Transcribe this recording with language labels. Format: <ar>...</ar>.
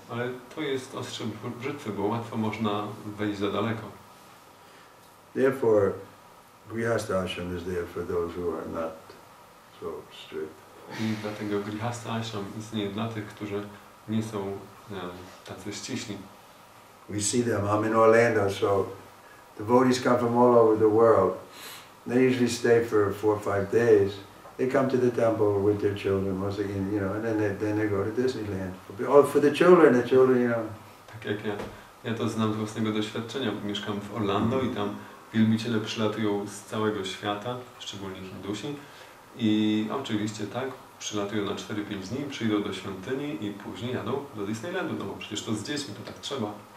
<pl>Ale to jest ostrze brzytwy, bo łatwo można wejść za daleko.</pl> <en>Therefore, Grihastha ashram is there for those who are not so strict.</en> <pl>I dlatego Grihastha ashram istnieje dla tych, którzy nie są tacy ściśli.</pl> <en>We see them. I'm in Orlando, so devotees come from all over the world. They usually stay for 4 or 5 days. They come to the temple with their children, once again, you know, and then they go to Disneyland. For the children, you know.</en> <pl>Tak jak ja to znam z własnego doświadczenia, bo mieszkam w Orlando i tam wielbiciele przylatują z całego świata, szczególnie Hindusi. I oczywiście tak, przylatują na 4-5 dni, przyjdą do świątyni i później jadą do Disneylandu, no bo przecież to z dziećmi, to tak trzeba.</pl>